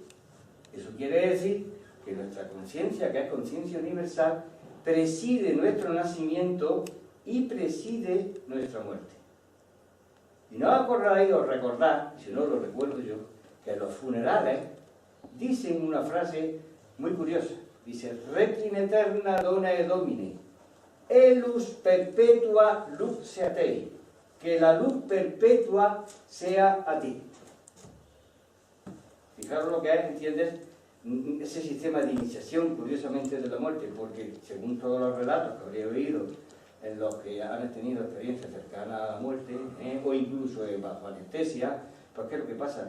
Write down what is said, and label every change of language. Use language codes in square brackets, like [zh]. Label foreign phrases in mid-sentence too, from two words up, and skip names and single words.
[es] Eso quiere decir que nuestra conciencia, que es conciencia universal, preside nuestro nacimiento y preside nuestra muerte. Y no os acordáis o recordad, si no lo recuerdo yo, que los funerales dicen una frase muy curiosa. Dice, [la] Requiem aeterna dona Domine, elus perpetua luxeat tei, [es] que la luz perpetua sea a ti. Fijaros lo que es, ¿entiendes?, ese sistema de iniciación, curiosamente, de la muerte, porque según todos los relatos que habría oído en los que han tenido experiencias cercanas a la muerte, o incluso bajo anestesia, ¿por qué es lo que pasa?